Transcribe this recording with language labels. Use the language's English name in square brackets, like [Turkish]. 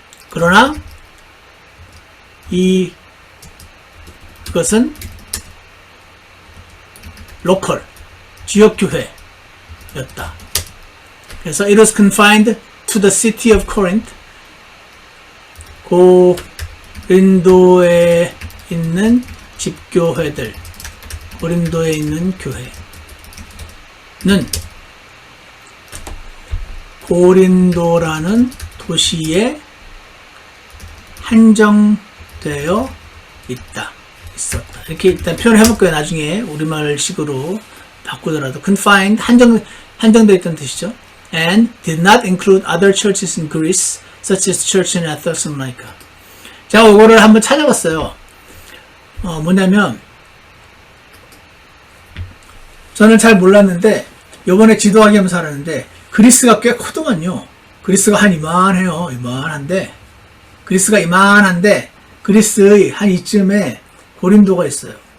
[Korean] 그러나 이것은 로컬, 지역교회였다. 그래서 [English] it was confined to the city of Corinth. [Korean] 고린도에 있는 집교회들, 고린도에 있는 교회는 고린도라는 도시에 한정되어 있었다. 이렇게 일단 표현해볼게요. 나중에 우리말식으로 바꾸더라도 confined, 한정되어 있다는 뜻이죠. [English] And did not include other churches in Greece, such as church in Thessalonica. [Korean] 제가 이거를 한번 찾아봤어요. 뭐냐면 저는 잘 몰랐는데 요번에 지도하기 하면서 알았는데 그리스가 꽤 크더만요. 그리스가 한 이만한데 그리스가 이만한데 그리스의 한 이쯤에 고린도가 있어요.